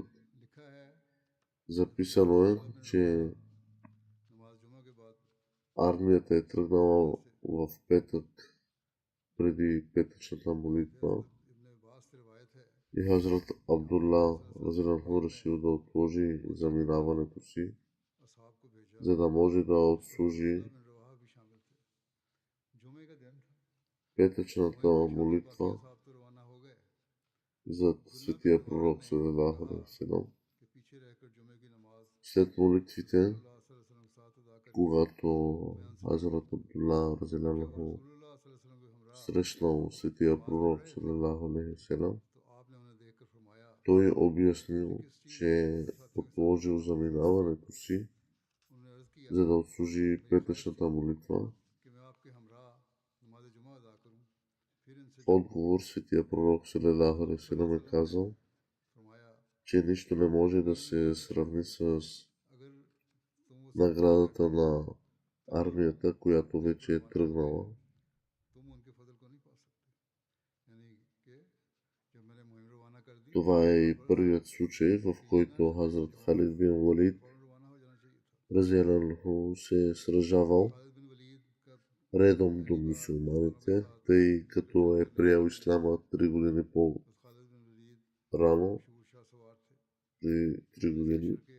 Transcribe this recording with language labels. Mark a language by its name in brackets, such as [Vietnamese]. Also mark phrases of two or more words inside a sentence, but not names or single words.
[Bulgarian] Записано е, че армията е тръгнала в петък преди петъчната молитва и Хазрат Абдулла Разинаху решил да отложи заминаването си, за да може да отслужи петъчната молитва за светия пророк [Arabic] صلى الله عليه وسلم. [Bulgarian] След молитвите, когато Хазрат Абдулла Разинаху срещнал светия пророк [Arabic] صلى الله عليه وسلم, [Bulgarian] той обяснил, че отложил заминаването си, за да отслужи петъчната молитва. В отговор светия пророк [Arabic] صلى الله عليه وسلم [Bulgarian] е казал, че нищо не може да се сравни с наградата на армията, която вече е тръгнала. Това е и първият случай, в който Хазрат Халид бин Валид разияланху се е сражавал редом до мюсюлманите, тъй като е приел исляма 3 години по-рано, 3 години.